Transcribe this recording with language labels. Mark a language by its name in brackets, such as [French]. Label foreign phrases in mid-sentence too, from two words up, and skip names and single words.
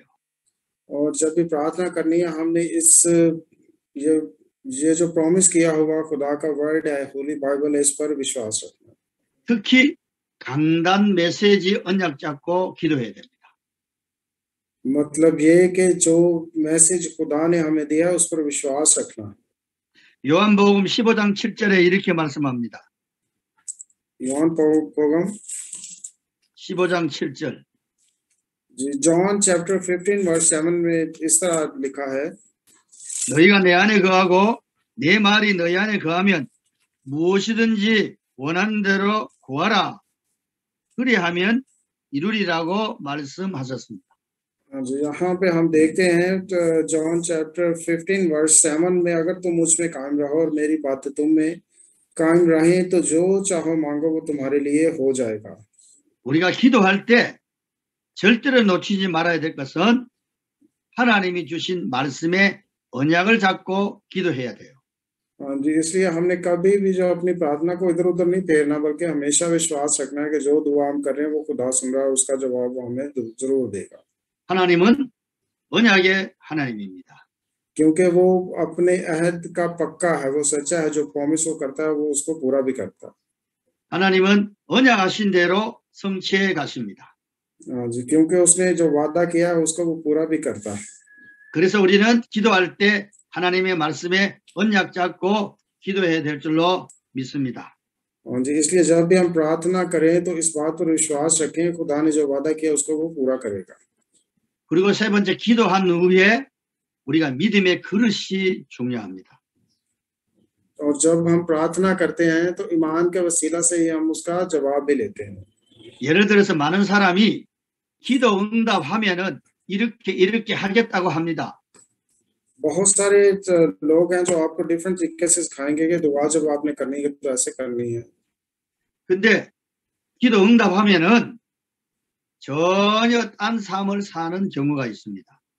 [Hindi] और जब भी प्रार्थना करनी है हमने इस ये जो प्रॉमिस किया हुआ खुदा का वर्ड है, होली बाइबल है, इस पर विश्वास रखना। [Korean] 특히 강단 메시지 언약 잡고 기도해야 됩니다. [Hindi] मतलब ये कि जो मैसेज खुदा ने हमें दिया उस पर विश्वास रखना। [Korean] 요한복음 15장 7절에 이렇게 말씀합니다. 요한복음 15장 7절. [Hindi] जॉन चैप्टर 15 वर्स 7 में इस तरह लिखा है, [Korean] 너희가 내 안에 거하고 내 말이 너희 안에 거하면 무엇이든지 원하는 대로 구하라. 그리하면 이루리라고 말씀하셨습니다. [Hindi] जी, यहाँ पे हम देखते हैं जॉन चैप्टर 15 वर्स 7 में, अगर तुम मुझ में कायम रहो और मेरी बातें तुम में कायम रहें तो जो चाहो मांगो वो तुम्हारे लिए हो जाएगा। [Korean] 우리가 기도할 때 절대로 놓치지 말아야 될 것은 하나님이 주신 말씀의 언약을 잡고 기도해야 돼요. [Hindi] हाँ जी, इसलिए हमने कभी भी जो अपनी प्रार्थना को इधर उधर नहीं फेरना, बल्कि हमेशा विश्वास रखना है कि जो दुआ हम कर रहे हैं वो खुदा सुन रहा है, उसका जवाब वो हमें जरूर देगा, [Korean] 하나님은 언약의 하나님입니다. [Hindi] क्योंकि वो अपने अहद का पक्का है, वो सच्चा है, जो प्रॉमिस वो करता है वो उसको पूरा भी करता है। [Korean] 하나님은 언약하신 대로 성취해 가십니다. [Hindi] हाँ जी, क्योंकि उसने जो वादा किया है उसको वो पूरा भी करता है। [Korean] 그래서 우리는 기도할 때 하나님의 말씀에 언약 잡고 기도해야 될 줄로 믿습니다. [Hindi] हाँ जी, इसलिए जब भी हम प्रार्थना करें तो इस बात पर विश्वास रखें, खुदा ने जो वादा किया उसको वो पूरा करेगा। [Korean] 그리고 세 번째, 기도한 후에 우리가 믿음의 그릇이 중요합니다. [Hindi] और जब हम प्रार्थना करते हैं तो ईमान के वसीला से ही हम उसका जवाब भी लेते हैं। [Korean] 예를 들어서 많은 사람이 기도 응답하면은 이렇게 하겠다고 합니다. [Hindi] बहुत सारे लोग हैं जो आपको डिफरेंट तरीके से सिखाएंगे कि दुआ जब आपने करनी है तो ऐसे करनी है, [Korean] 근데 기도 응답하면은 전혀 딴 삶을 사는 경우가 있습니다.